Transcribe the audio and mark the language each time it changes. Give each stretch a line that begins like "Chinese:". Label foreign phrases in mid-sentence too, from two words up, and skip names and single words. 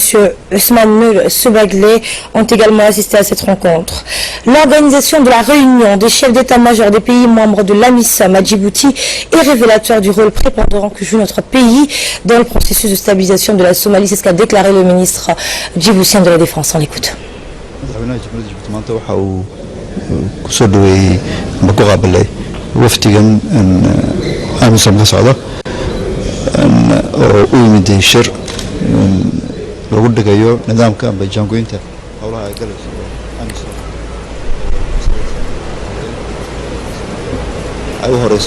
French: Ousmane Nour Sebaglé, ont également assisté à cette rencontre. L'organisation de la réunion des chefs d'état-major des pays membres de la MISOM à Djibouti est révélateur du rôle prépondérant que joue notre pays dans le processus de stabilisation de la Somalie. C'est ce qu'a déclaré le ministre djiboutien de la Défense. On l'écoute.
Somali: kusoo dhaweeyey ma ku qaabilay wafdigan amisom ka socda oo u yimid shir lagu dhigayo nidaamka amba jaangoynta howlaha ay galayso amisom ay u horeyso